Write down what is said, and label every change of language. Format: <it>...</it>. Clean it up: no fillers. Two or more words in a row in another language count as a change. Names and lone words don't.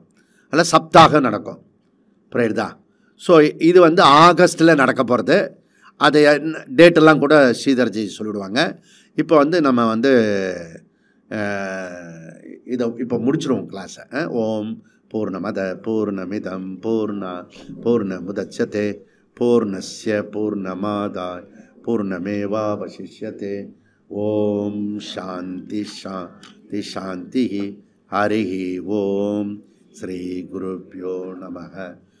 <ta>அதில் சப்தாக நடக்கும், புரியுதா? ஸோ இது வந்து ஆகஸ்ட்டில் நடக்க போகிறது. அது டேட்டெல்லாம் கூட ஸ்ரீதர்ஜி சொல்லிவிடுவாங்க. இப்போ வந்து நம்ம வந்து இதை இப்போ முடிச்சிடுவோம் கிளாஸை.</ta> <sa>ॐ पूर्णमदः पूर्णमिदं पूर्णमुदच्यते पूर्णस्य पूर्णमादाय पूर्णमेवावशिष्यते. ॐ शान्तिः शान्तिः शान्तिः. हरि ॐ। श्री गुरुभ्यो नमः.</sa>